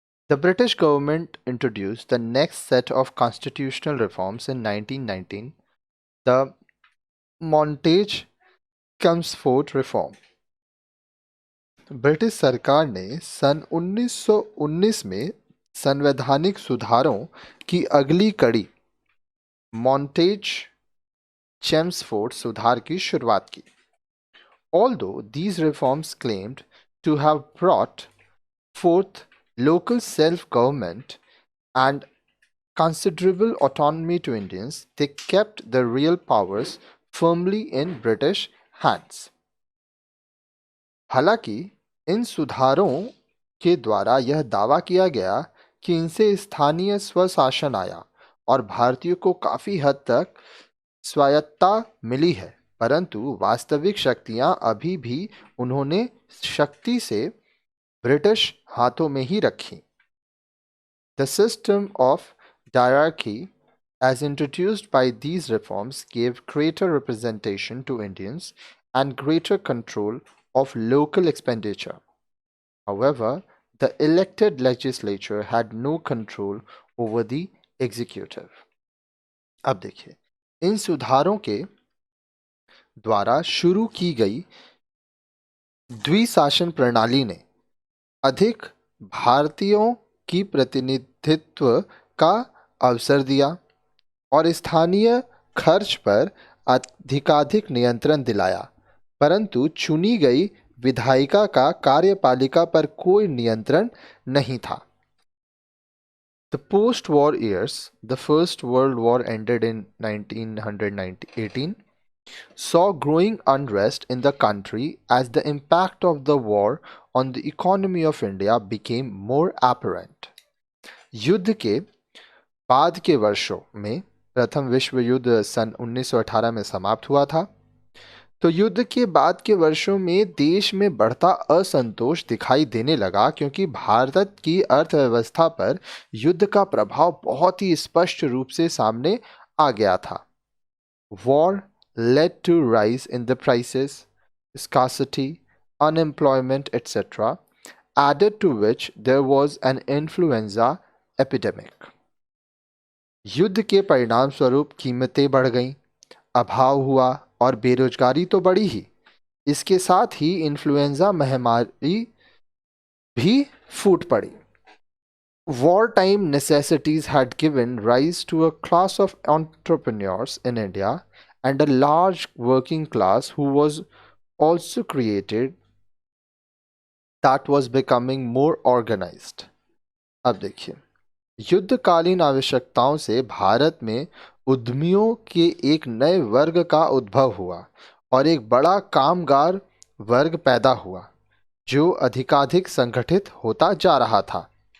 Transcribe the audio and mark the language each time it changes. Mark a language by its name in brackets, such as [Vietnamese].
[English] The British government introduced the next set of constitutional reforms in 1919, the Montagu Chelmsford reform. [Hindi] British सरकार ने सन 1919 में संवैधानिक सुधारों की अगली कड़ी मॉन्टेज चेम्सफोर्ड सुधार की शुरुआत की। [English] Although these reforms claimed to have brought forth local self-government and considerable autonomy to Indians, they kept the real powers firmly in British hands. [Hindi] हालांकि इन सुधारों के द्वारा यह दावा किया गया कि इनसे स्थानीय स्वशासन आया और भारतीयों को काफी हद तक स्वायत्तता मिली है, परंतु वास्तविक शक्तियां अभी भी उन्होंने शक्ति से ब्रिटिश हाथों में ही रखी। [English] The system of diarchy as introduced by these reforms gave greater representation to Indians and greater control of local expenditure. However, the elected legislature had no control over the executive. [Hindi] अब देखिए, इन सुधारों के द्वारा शुरू की गई द्विशासन प्रणाली ने अधिक भारतीयों की प्रतिनिधित्व का अवसर दिया और स्थानीय खर्च पर अधिकाधिक नियंत्रण दिलाया, परंतु चुनी गई विधायिका का कार्यपालिका पर कोई नियंत्रण नहीं था। [English] The post-war years, the First World War ended in 1918, saw growing unrest in the country as the impact of the war on the economy of India became more apparent. [Hindi] युद्ध के बाद के वर्षों में प्रथम विश्व युद्ध सन 1918 में समाप्त हुआ था, तो युद्ध के बाद के वर्षों में देश में बढ़ता असंतोष दिखाई देने लगा क्योंकि भारत की अर्थव्यवस्था पर युद्ध का प्रभाव बहुत ही स्पष्ट रूप से सामने आ गया था। [English] War led to rise in the prices, scarcity, unemployment, etc., added to which there was an influenza epidemic. [Hindi] युद्ध के परिणाम स्वरूप कीमतें बढ़ गईं, अभाव हुआ और बेरोजगारी तो बढ़ी ही, इसके साथ ही इन्फ्लुएंजा महामारी भी फूट पड़ी। [English] Wartime necessities had given rise to a class of entrepreneurs in India and a large working class who was also created that was becoming more organized. [Hindi] अब देखिए, युद्धकालीन आवश्यकताओं से भारत में उद्यमियों के एक नए वर्ग का उद्भव हुआ और एक बड़ा कामगार वर्ग पैदा हुआ जो अधिकाधिक संगठित होता जा रहा था।